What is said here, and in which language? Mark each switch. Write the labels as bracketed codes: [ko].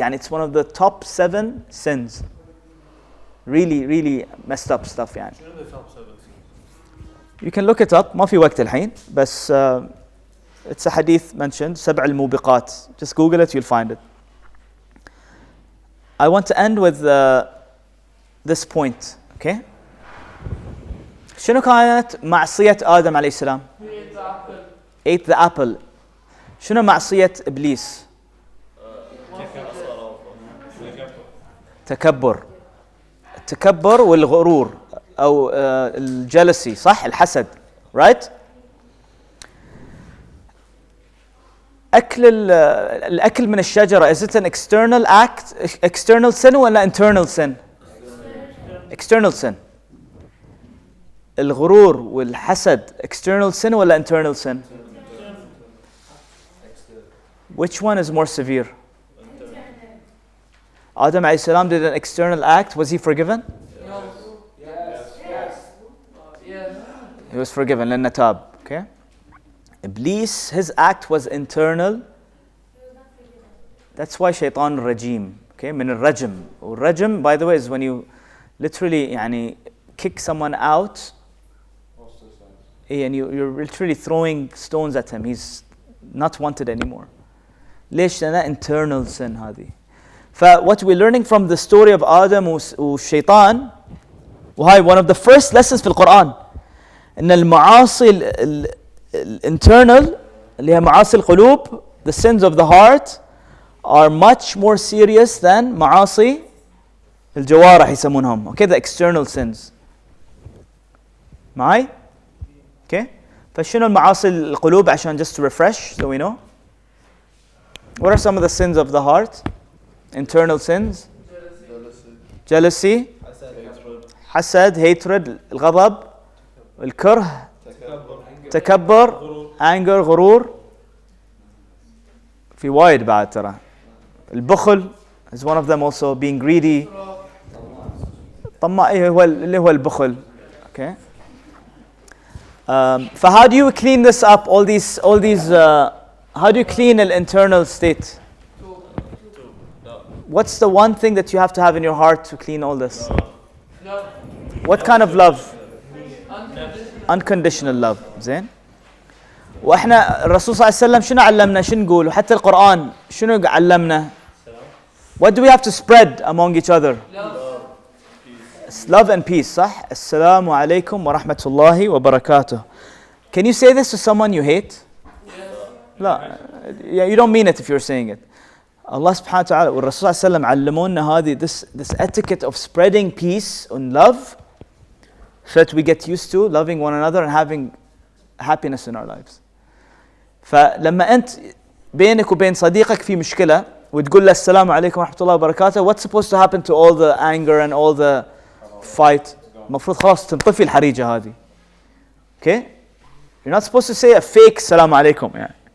[ar] يعني [en] it's one of the top 7 sins. Really, really messed up stuff يعني. You can look it up. [ar] ما في وقت الحين. بس [en] it's a hadith mentioned. [ar] 7 الموبقات. [en] Just Google it, you'll find it. I want to end with this point. Okay? [ar] شنو كانت معصية آدم عليه السلام؟ [en] Ate the apple. [ar] شنو معصية إبليس؟ تكبر. التكبر والغرور أو الجلسي, صح؟ الحسد. [en] Right? [ar] الأكل من الشجرة, [en] is it an external act, external sin [ar] ولا [en] internal sin? External sin. [ar] الغرور والحسد [en] external sin [ar] ولا [en] internal sin? Which one is more severe? Adam alayhi salam did an external act. Was he forgiven? Yes. He was forgiven. [ar] لأنه تاب. [en] Okay. Iblis, his act was internal. That's why shaitan rajim. [ar] Okay. من الرجم. والرجم, [en] by the way, is when you literally [ar] يعني [en] kick someone out. And you're literally throwing stones at him. He's not wanted anymore. [ar] ليش؟ لأنها [en] internal sin [ar] هذه. [en] what we're learning from the story of [ar] آدم والشيطان، وهاي [en] one of the first lessons [ar] في القرآن، إن المعاصي [en] internal [ar] اللي هي معاصي القلوب, [en] the sins of the heart are much more serious than [ar] معاصي الجوارح يسمونهم. [en] Okay, the external sins. [ar] معي؟ [en] Okay. [ar] فشنو المعاصي القلوب عشان [en] just to refresh so we know? What are some of the sins of the heart? Internal sins? Jealousy, [ar] حسد, [en] hatred, [ar] الغضب, الكره, تكبر, [en] anger, [ar] غرور. في وايد بعد ترى. البخل [en] is one of them also, being greedy. [ar] طماع اللي هو البخل. Okay. [en] So how do you clean this up? All these. How do you clean an internal state? What's the one thing that you have to have in your heart to clean all this? Love. What kind of love? Unconditional love. [ar] زين. واحنا الرسول صلى الله عليه وسلم شنو علمنا؟ شنو نقول؟ وحتى القرآن شنو علمنا؟ [en] What do we have to spread among each other? Love and peace, [ar] صح؟ السلام عليكم ورحمة الله وبركاته. [en] Can you say this to someone you hate? [ar] لا. [en] Yeah, you don't mean it if you're saying it. Allah subhanahu wa ta'ala [ar] والرسول صلى الله عليه وسلم علمونا هذه [en] this etiquette of spreading peace and love so that we get used to loving one another and having happiness in our lives. [ar] فلما أنت بينك وبين صديقك في مشكلة وتقول له السلام عليكم ورحمة الله وبركاته, [en] what's supposed to happen to all the anger and all the fight? [ar] المفروض خلاص تنطفي الحريجة هذه. [en] Okay? You're not supposed to say a fake [ar] السلام عليكم يعني.